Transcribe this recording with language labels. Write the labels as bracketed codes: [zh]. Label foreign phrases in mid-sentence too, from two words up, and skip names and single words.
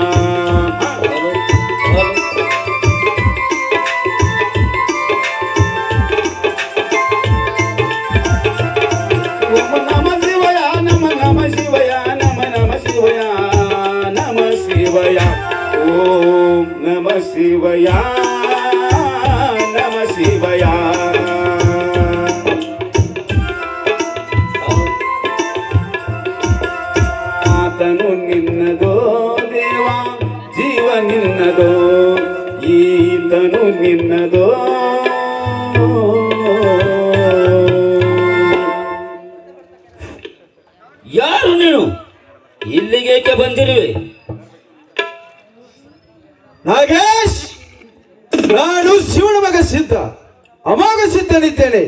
[sa] ಓಂ ನಮ ಶಿವಯ ನಮ ನಮ ಶಿವಯ ನಮ ನಮ ಶಿವಯ ನಮ ಶಿವಯ ಓಂ ನಮ ಶಿವಯ ನಮ ಶಿವಯ. [kn] ಆತನು ನಿನ್ನದೋ ದೇವ ಜೀವ ನಿನ್ನದೋ ಈತನು ನಿನ್ನದೋ. ಯಾರು ನೀನು? ಇಲ್ಲಿಗೇಕೆ ಬಂದಿರುವೆ? ನಾಗೇಶ್, ನಾನು ಶಿವನ ಮಗ ಸಿದ್ಧ, ಅಮೋಘ ಸಿದ್ಧನಿದ್ದೇನೆ.